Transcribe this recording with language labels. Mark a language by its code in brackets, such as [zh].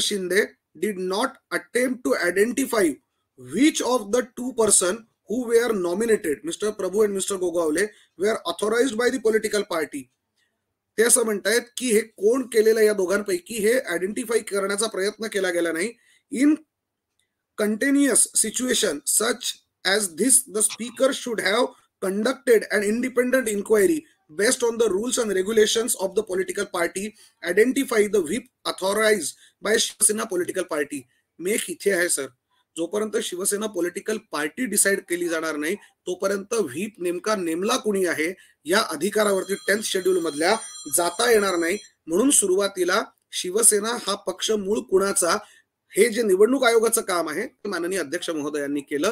[en] Shinde did not attempt to identify which of the two persons who were nominated, Mr. Prabhu and Mr. Gogawale, were authorized by the political party. [mr] ते असं म्हणतायत की हे कोण केलेलं या दोघांपैकी हे आयडेंटिफाय करण्याचा प्रयत्न केला गेला नाही. [en] In continuous situation such as this the speaker should have conducted an independent inquiry based on the rules and regulations of the political party, identify the whip authorized by Shiv Sena political party. [mr] Make इथे आहे sir, जोपर्यंत Shiv Sena political party decide केली जाणार नाही तोपर्यंत whip नेमका नेमला कुणी आहे या अधिकारावरती 10th शेड्यूल मधल्या जाता येणार नाही. म्हणून सुरुवातीला शिवसेना हा पक्ष मूळ कुणाचा, हे जे निवडणूक आयोगाचं काम आहे ते माननीय अध्यक्ष महोदयांनी केलं.